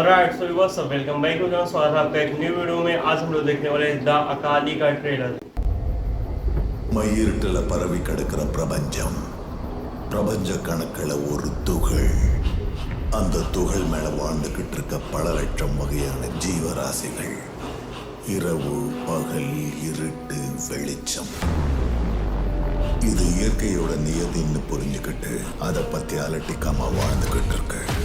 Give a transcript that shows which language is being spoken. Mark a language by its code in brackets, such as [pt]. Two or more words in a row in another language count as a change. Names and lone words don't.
[en] alright so what's up welcome back to the [hi] स्वागत है आपका एक न्यू वीडियो में। आज हम लोग देखने वाले हैं द अकाली का ट्रेलर। [ta] மயிருட்டுல பரவி கிடக்கிற பிரபஞ்சம், பிரபஞ்ச கணக்குல ஒரு துகள். அந்த துகள் மேல வாழ்ந்துகிட்டு இருக்க பல லட்சம் வகையான ஜீவராசிகள். இரவு பகல் இருட்டு வெளிச்சம், இது இயற்கையோட நியதின்னு புரிஞ்சுக்கிட்டு அதை பத்தி அலட்டிக்காம வாழ்ந்துகிட்டு இருக்கு.